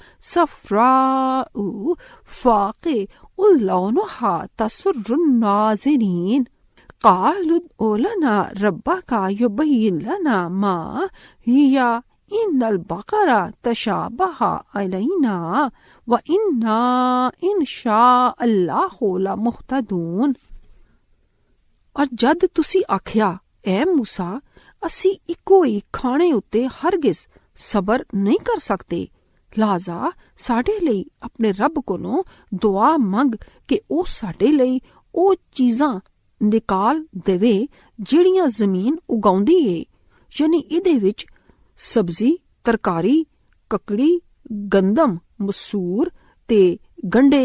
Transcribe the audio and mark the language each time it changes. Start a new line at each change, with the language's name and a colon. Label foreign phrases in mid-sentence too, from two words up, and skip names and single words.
Arabic: صَفْرَاءُ فَاقِعٌ لَوْنُهَا تَسُرُّ النَّاظِرِينَ قَالُوا ادْعُ لَنَا رَبَّكَ يُبَيِّن لَنَا مَا هِيَ إِنَّ الْبَقَرَةَ تَشَابَهَ عَلَيْنَا وَإِنَّا إِنْ شَاءَ اللَّهُ لَمُهْتَدُونَ
Punjabi: اور جد تسی آکھیا اے موسیٰ اسی ਇੱਕੋ ਹੀ ਖਾਣੇ ਉੱਤੇ ਹਰਗਿਜ਼ ਸਬਰ ਨਹੀਂ ਕਰ ਸਕਦੇ, لہذا ਸਾਡੇ ਲਈ ਆਪਣੇ ਰੱਬ ਕੋਲੋਂ ਦੁਆ ਮੰਗ کہ ਉਹ ਸਾਡੇ ਲਈ ਉਹ ਚੀਜ਼ਾਂ ਨਿਕਾਲ ਦੇਵੇ ਜਿਹੜੀਆਂ ਜ਼ਮੀਨ ਉਗਾਉਂਦੀ ਏ, ਯਾਨੀ ਇਹਦੇ ਵਿੱਚ ਸਬਜ਼ੀ, ਤਰਕਾਰੀ, ਕਕੜੀ, ਗੰਦਮ, ਮਸੂਰ ਤੇ ਗੰਢੇ।